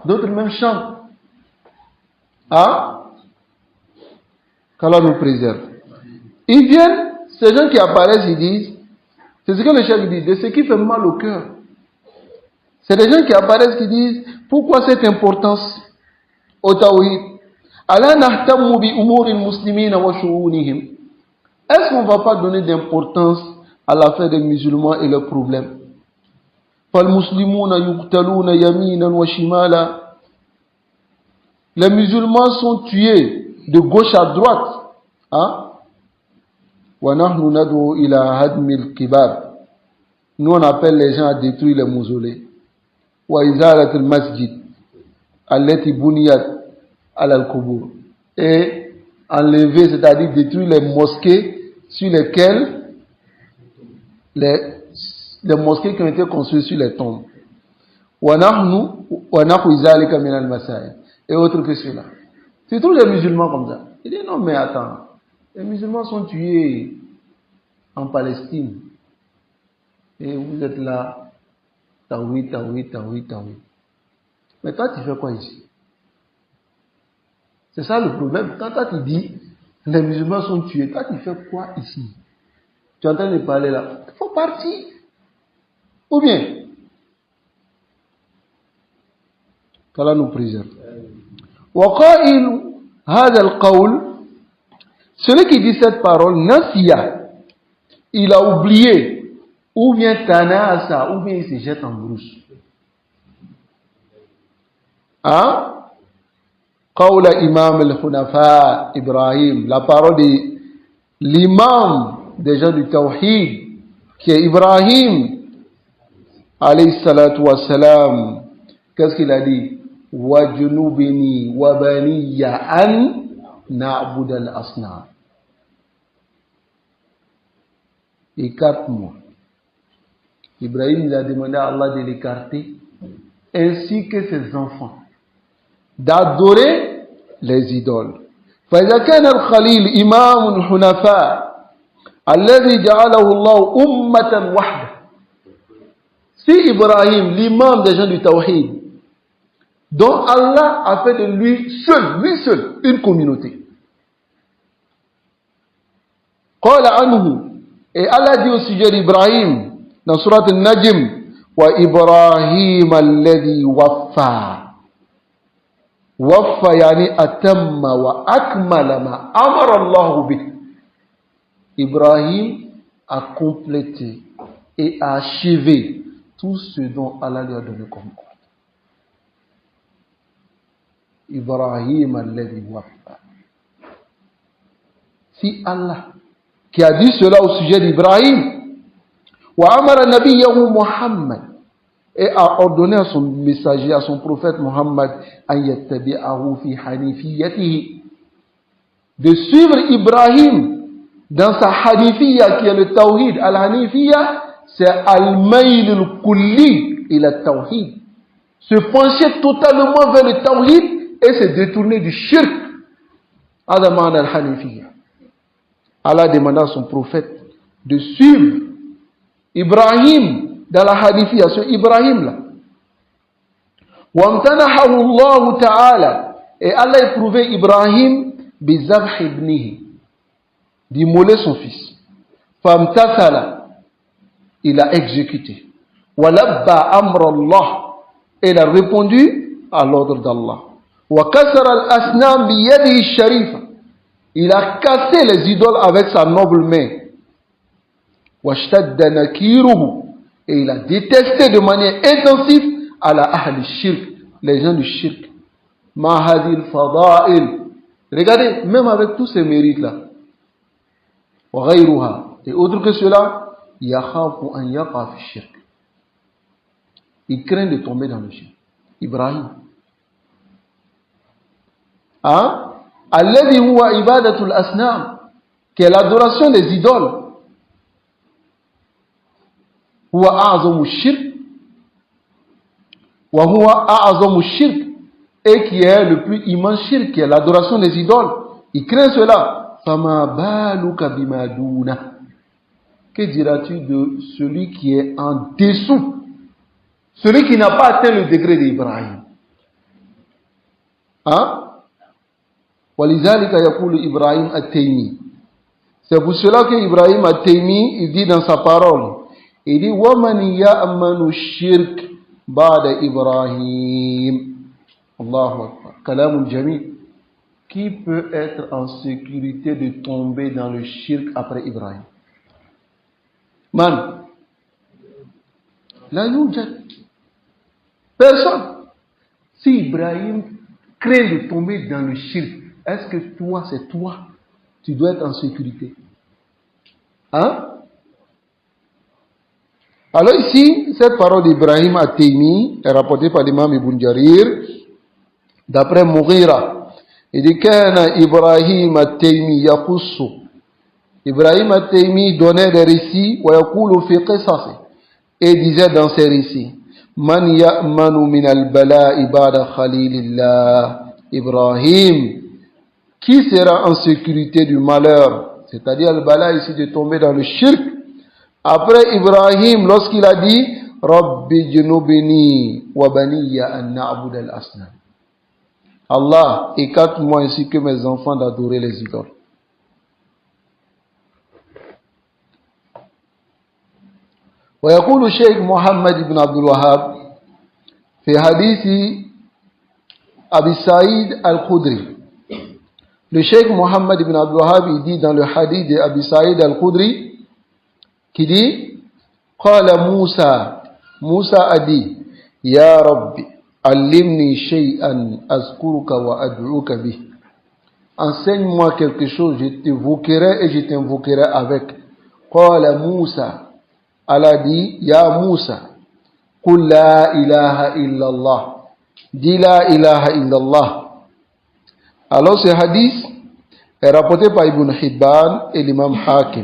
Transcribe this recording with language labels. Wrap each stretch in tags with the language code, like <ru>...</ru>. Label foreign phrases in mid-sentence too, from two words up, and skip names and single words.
<fr>D'autres même chantent. Ah? Qu'Allah nous préserve. Ils viennent, ces gens qui apparaissent, ils disent, c'est ce que le chef dit, de ce qui fait mal au cœur. C'est des gens qui apparaissent qui disent, pourquoi cette importance au tawhid?</fr> <ar>ألا نهتم بأمور المسلمين وشؤونهم.</ar> <fr>Est-ce qu'on ne va pas donner d'importance à l'affaire des musulmans et leurs problèmes?</fr> <ar>فالمسلمون يقتلون يمينا وشمالا.</ar> <fr>Les musulmans sont tués de gauche à droite. Hein?</fr> <ar>ونحن ندعو إلى هدم القباب.</ar> <fr>Nous on appelle les gens à détruire les mausolées.</fr> <ar>وإزالة المساجد التي بنيت على القبور.</ar> <fr>Et enlever, c'est-à-dire détruire les mosquées sur lesquelles les mosquées qui ont été construites sur les tombes.</fr> <ar>ونحو ذلك من المسائل.</ar> <fr>Et autre que cela. Tu trouves les musulmans comme ça. Il dit non mais attends. Les musulmans sont tués en Palestine. Et vous êtes là, tawhid. Mais toi, tu fais quoi ici? C'est ça le problème. Quand toi, tu dis, les musulmans sont tués, toi, tu fais quoi ici? Tu es en train de parler là. Il faut partir. Ou bien, qu'Allah nous préserve.</fr> <ar>وقائل هذا القول,</ar> <fr>celui qui dit cette parole, nasiya, il a oublié, ou bien tanasa, ou bien il se jette en brousse. Hein?</fr> <ar>قول إمام الحنفاء إبراهيم,</ar> <fr>la parole de l'imam des gens du Tawhid, qui est Ibrahim,</fr> <ar>عليه الصلاة والسلام.</ar> <fr>Qu'est-ce qu'il a dit?</fr> <ar>وجنبني وبني أن نعبد الأصنام.</ar> <fr>Écarte-moi. Ibrahim, il a demandé à Allah de l'écarter, ainsi que ses enfants, d'adorer les idoles.</fr> <ar>فإذا كان الخليل إمام الحنفاء الذي جعله الله أمة واحدة.</ar> <fr>Si Ibrahim, l'imam des gens du Tawhid, dont Allah a fait de lui seul, une communauté.</fr> <ar>قال عنه,</ar> <fr>et Allah dit au sujet d'Ibrahim dans Surat Al-Najm,</fr> <ar>وإبراهيم الذي وفى. وفى يعني أتم وأكمل ما أمر الله به.</ar> <fr>Ibrahim a complété et a achevé tout ce dont Allah lui a donné comme ordre.</fr> <ar>إبراهيم الذي وفى.</ar> <fr>Si Allah qui a dit cela au sujet d'Ibrahim,</fr> <ar>وأمر نبيه محمد,</ar> <fr>et a ordonné à son messager, à son prophète Muhammad,</fr> <ar>أن يتبعه في حنيفيته,</ar> <fr>de suivre Ibrahim dans sa hanifiyya, qui est le tawhid. Al-hanifiyya, c'est</fr> <ar>الميل الكلي إلى التوحيد,</ar> <fr>se pencher totalement vers le tawhid et se détourner du shirk.</fr> <ar>إذن الحنيفية.</ar> <fr>Allah demanda à son prophète de suivre Ibrahim dans la hanifiyya, ce Ibrahim là.</fr> <ar>وامتحنه الله تعالى,</ar> <fr>et Allah éprouvait Ibrahim</fr> <ar>بذبح ابنه,</ar> <fr>d'immoler son fils. Famtathala, il a exécuté.</fr> <ar>ولبى أمر الله,</ar> <fr>il a répondu à l'ordre d'Allah.</fr> <ar>وكسر الأصنام بيده الشريفة,</ar> <fr>il a cassé les idoles avec sa noble main. Washtadda nakiruhu, et il a détesté de manière intensive à la</fr> <ar>أهل الشرك,</ar> <fr>les gens du shirk.</fr> <ar>مع هذه الفضائل,</ar> <fr>regardez, même avec tous ces mérites là,</fr> <ar>وغيرها,</ar> <fr>et autre que cela,</fr> <ar>يخاف أن يقع في الشرك,</ar> <fr>il craint de tomber dans le shirk. Ibrahim, hein,</fr> <ar>الذي هو عبادة الأصنام,</ar> <fr>qui est l'adoration des idoles.</fr> <ar>هو أعظم الشرك، وهو أعظم الشرك,</ar> <fr>et qui est le plus immense shirk, qui est l'adoration des idoles. Il craint cela.</fr> <ar>فما بالك بما دون,</ar> <fr>que diras-tu de celui qui est en dessous, celui qui n'a pas atteint le degré d'Ibrahim? Hein?</fr> <ar>وَلِذَلِكَ يَقُولُ Ibrahim at-Taymi.</ar> <fr>C'est pour cela que Ibrahim at-Taymi, il dit dans sa parole, il dit</fr> <ar>وَمَنْ يَأْمَنُ الشِّرْكَ بَعْدَ إِبْرَاهِيمَ. الله أكبر. كلام جميل.</ar> <fr>Qui peut être en sécurité de tomber dans le shirk après Ibrahim?</fr> <ar>من. لا يوجد.</ar> <fr>Personne. Si Ibrahim craint de tomber dans le shirk, est-ce que toi, c'est toi, tu dois être en sécurité? Hein? Alors ici, cette parole d'Ibrahim at-Taymi est rapportée par l'imam Ibn Jarir, d'après Mughira. Il dit</fr> <ar>كان إبراهيم التيمي يقص.</ar> <fr>Ibrahim at-Taymi donnait des récits,</fr> <ar>ويقول في قصصه,</ar> <fr>et disait dans ses récits,</fr> <ar>من يأمن من البلاء بعد خليل الله إبراهيم.</ar> <fr>Qui sera en sécurité du malheur, c'est-à-dire le bala ici de tomber dans le shirk, après Ibrahim, lorsqu'il a dit</fr> <ar>رب جنبني وبني أن نعبد الأصنام.</ar> <fr>Allah, écarte-moi ainsi que mes enfants d'adorer les idoles.</fr> <ar>ويقول الشيخ محمد بن عبد الوهاب في حديث أبي سعيد الخدري.</ar> <fr>Le Cheikh Mohammed ibn Abdul Wahhab, il dit dans le hadith de Abi Sa'id al-Khudri, qui dit,</fr> <ar>قال موسى,</ar> <fr>Musa a dit,</fr> <ar>يا رب، علمني شيئا أذكرك وأدعوك به.</ar> <fr>Enseigne-moi quelque chose, je t'évoquerai et je t'invoquerai avec.</fr> <ar>قال موسى.</ar> <fr>Allah dit,</fr> <ar>يا موسى، قل لا إله إلا الله.</ar> <fr>Dis</fr> <ar>لا إله إلا الله.</ar> <fr>Alors ce hadith est rapporté par Ibn Hibban et l'imam Hakim.</fr>